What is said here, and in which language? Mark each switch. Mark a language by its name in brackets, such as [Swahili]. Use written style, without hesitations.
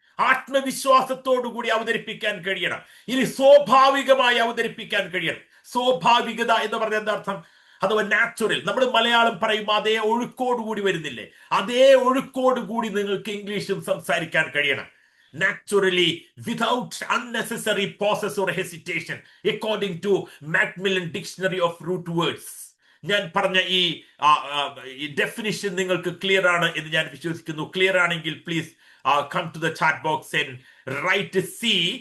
[Malayalam] ആത്മവിശ്വാസത്തോടു കൂടി അവതരിപ്പിക്കാൻ കഴിയണം. ഇനി സ്വാഭാവികമായി അവതരിപ്പിക്കാൻ കഴിയണം. സ്വാഭാവികത എന്ന് പറഞ്ഞ എന്താ അർത്ഥം? അഥവാ നാച്ചുറൽ. നമ്മൾ മലയാളം പറയുമ്പോൾ അതേ ഒഴുക്കോടുകൂടി വരുന്നില്ലേ? അതേ ഒഴുക്കോടുകൂടി നിങ്ങൾക്ക് ഇംഗ്ലീഷും സംസാരിക്കാൻ കഴിയണം. [English] Naturally, without unnecessary pauses or hesitation, according to Macmillan Dictionary of Root Words. [Malayalam] ഞാൻ പറഞ്ഞ ഈ ഡെഫിനിഷൻ നിങ്ങൾക്ക് ക്ലിയർ ആണ് എന്ന് ഞാൻ വിശ്വസിക്കുന്നു. ക്ലിയർ ആണെങ്കിൽ [English] Please come to the chat box and write C.